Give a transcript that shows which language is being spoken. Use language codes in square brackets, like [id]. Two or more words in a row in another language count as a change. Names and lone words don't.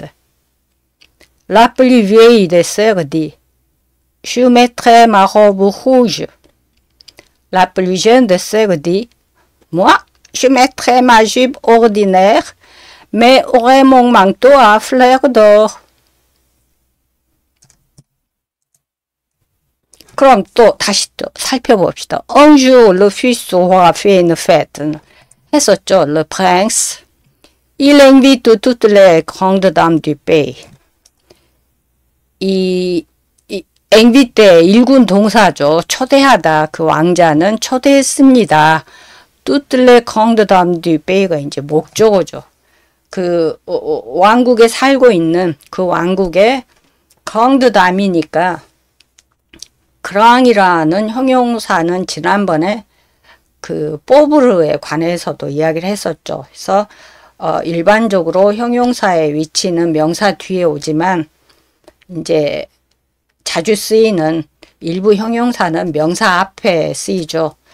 [fr] La plus vieille des sœurs dit « Je mettrai ma robe rouge ». La plus jeune des sœurs dit « Moi, je mettrai ma jupe ordinaire, mais aurai mon manteau à fleurs d'or ». [ko] 그럼 또 다시 또 살펴봅시다. [fr] Un jour, le fils du roi fait une fête. 했었죠. Le prince. Il invite toutes les grandes dames du pays. [ko] 이 invite 일군 동사죠. 초대하다. 그 왕자는 초대했습니다. [fr] toutes les grandes dames du pais [ko] 가 이제 목적어죠. 그 왕국에 살고 있는 그 왕국의 [fr] grande dame [ko] 이니까 grand이라는 형용사는 지난번에 그 포브르에 관해서도 이야기를 했었죠. 그래서 일반적으로 형용사의 위치는 명사 뒤에 오지만 이제 자주 쓰이는 일부 형용사는 명사 앞에 쓰이죠.